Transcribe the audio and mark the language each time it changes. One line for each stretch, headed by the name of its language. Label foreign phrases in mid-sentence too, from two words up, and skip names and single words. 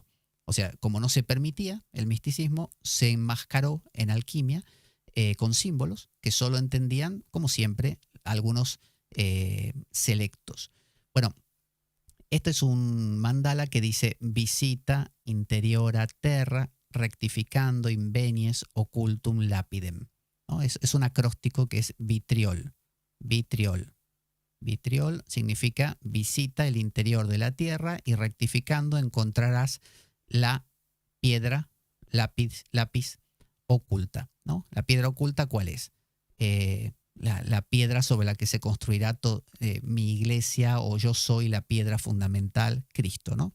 Spanish: O sea, como no se permitía el misticismo, se enmascaró en alquimia con símbolos que solo entendían, como siempre, algunos selectos. Bueno, este es un mandala que dice
Latin: visita interiora terra rectificando invenies occultum lapidem,
Spanish: ¿no? Es un acróstico que es vitriol. Vitriol. Vitriol significa visita el interior de la tierra y rectificando encontrarás la piedra, lápiz oculta, ¿no? La piedra oculta, ¿cuál es? La piedra sobre la que se construirá mi iglesia, o yo soy la piedra fundamental, Cristo, ¿no?